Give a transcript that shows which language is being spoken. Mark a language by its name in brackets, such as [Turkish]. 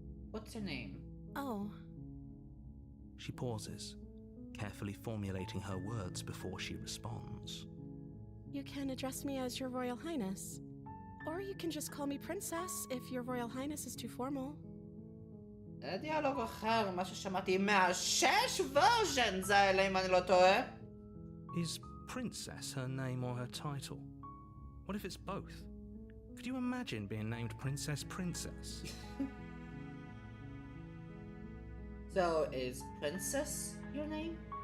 [English] What's her name? Oh. She pauses, carefully formulating her words before she responds. You can address me as Your Royal Highness. Or you can just call me Princess if Your Royal Highness is too formal. [Hebrew] זה דיאלוג אחר, מה ששמעתי מהשש [English] versions [Hebrew] האלה, אם אני לא טועה. [English] Is Princess her name or her title? What if it's both? Could you imagine being named Princess? So, is Princess your name?